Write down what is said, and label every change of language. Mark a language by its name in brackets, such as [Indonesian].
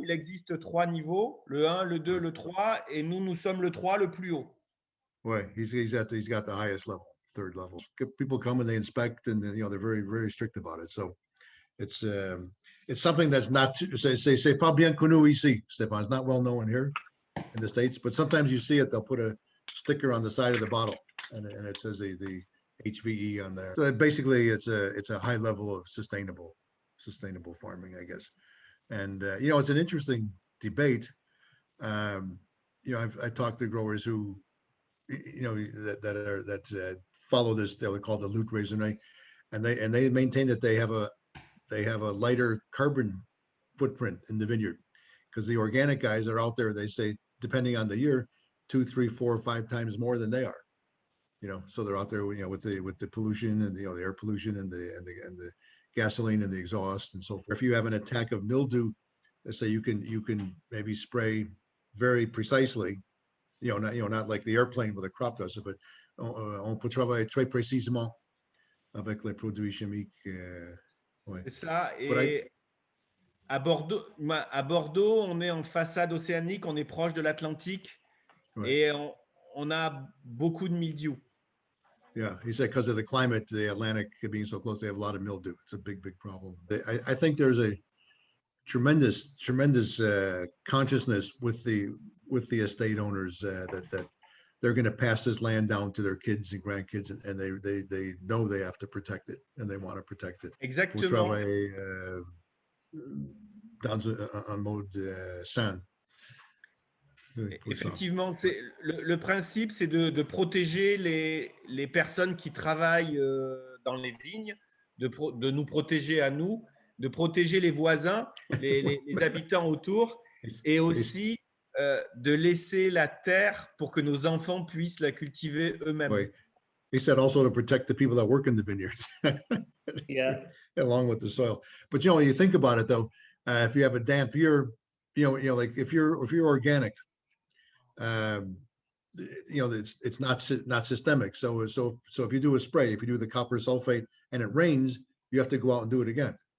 [French] Il existe 3 niveaux, le 1, le 2, le 3, et nous sommes le 3, le plus haut. [English] Ouais, he's got the highest level, 3rd level. People come and they inspect, and they're very, very strict about it. So it's something that's not [French] c'est pas bien connu ici, [English] Stephane. It's not well known here in the States, but sometimes you see it. They'll put a sticker on the side of the bottle, and it says the HVE on there. So basically, it's a high level of sustainable farming, I guess. And it's an interesting debate. I've talked to growers who that follow this, they're called the lutte raisonnée, and they maintain that they have a lighter carbon footprint in the vineyard, because the organic guys are out there, they say, depending on the year, 2, 3, 4, 5 times more than they are. So they're out there, with the pollution and the air pollution and the gasoline and the exhaust and so forth. If you have an attack of mildew, let's say you can maybe spray very precisely. Not like the airplane with a crop duster, but [French] on peut travailler très précisément avec les produits chimiques. Ouais. C'est ça. Et à Bordeaux, on est en façade océanique, on est proche de l'Atlantique, et on a beaucoup de mildiou. [English] Yeah, he said because of the climate, the Atlantic being so close, they have a lot of mildew. It's a big problem. I think there's a tremendous consciousness with the estate owners that they're going to pass this land down to their kids and grandkids, and they know they have to protect it, and they want to protect it. [French] Exactement. Pour travailler dans un mode sain. Effectivement, le principe, c'est de protéger les personnes qui travaillent dans les vignes, de nous protéger à nous, de protéger les voisins, les habitants autour, et aussi de laisser la terre pour que nos enfants puissent la cultiver eux-mêmes. Oui. [English] He said also to protect the people that work in the vineyards. Yeah. Along with the soil. But you think about it though, if you have a damp year, like if you're organic, it's not systemic. So if you do a spray, if you do the copper sulfate and it rains, you have to go out and do it again.